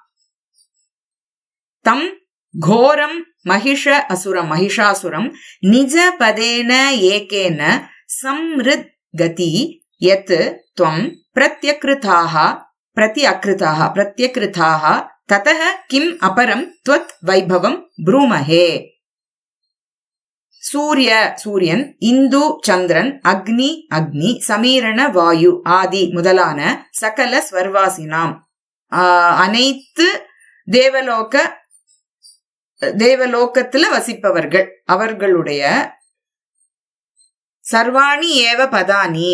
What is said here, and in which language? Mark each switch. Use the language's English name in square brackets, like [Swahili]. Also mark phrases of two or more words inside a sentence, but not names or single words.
[Sanskrit] तम घोरम महिषासुरम निज पदेन एकेन संवृद्गति यत् त्वं प्रत्यकृताः ततः किम अपरम त्वत् वैभवम ब्रूमहे. [Tamil] சூரியன், இந்து சந்திரன், அக்னி சமீரண வாயு ஆதி முதலான [Sanskrit] सकल स्वर्वासिनाम् [Tamil] அனைத்து தேவலோகத்துல வசிப்பவர்கள் அவர்களுடைய [Sanskrit] सर्वाणि एव पदानि